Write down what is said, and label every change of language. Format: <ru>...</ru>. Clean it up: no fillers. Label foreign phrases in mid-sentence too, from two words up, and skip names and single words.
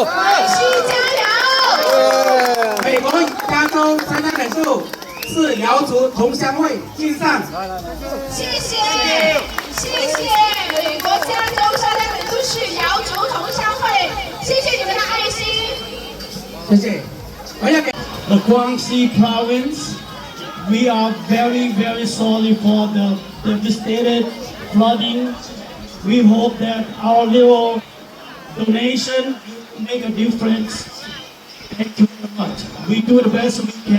<zh>廣西加油！美國加州災難美術是瑤族同鄉會敬上。謝謝美國加州沙灘美術是瑤族同鄉會，謝謝你們的愛心。謝謝。我要給</zh> <en>The Guangxi province we are very, very sorry for the devastated flooding. We hope that our little donation will make a difference. Thank you very much. We do the best we can.</en>